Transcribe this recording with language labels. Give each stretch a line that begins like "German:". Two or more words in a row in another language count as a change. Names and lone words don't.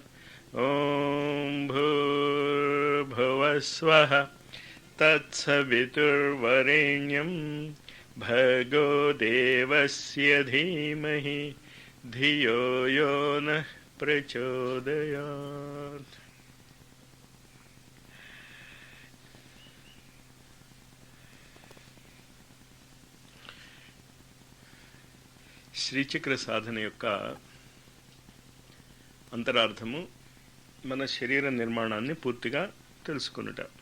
Sanskrit: ॐ भूर्भुवः स्वः तत्सवितुर्वरेण्यं भर्गो देवस्य धीमहि धियो यो नः प्रचोदयात्।
Telugu: శ్రీచక్ర సాధన యొక్క అంతరార్థము మన శరీర నిర్మాణాన్ని పూర్తిగా తెలుసుకునుట.